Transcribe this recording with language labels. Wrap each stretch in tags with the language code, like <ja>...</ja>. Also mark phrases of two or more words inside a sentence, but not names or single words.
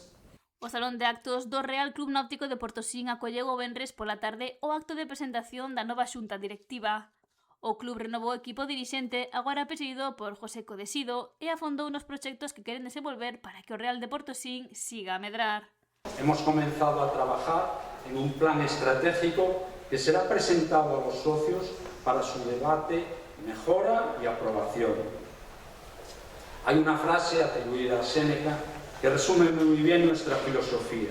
<gl>O Salón de Actos do Real Club Náutico de Portosín acolleu o venres pola tarde o acto de presentación da nova xunta directiva. O club renovou o equipo dirixente, agora presidido por José Codesido, e afondou nos proxectos que queren desenvolver para que o Real de Portosín siga a medrar.</gl> <es>Hemos comenzado a trabajar en un plan estratégico que será presentado a los socios para su debate, mejora y aprobación. Hay una frase atribuida a Séneca que resume muy bien nuestra filosofía.</es>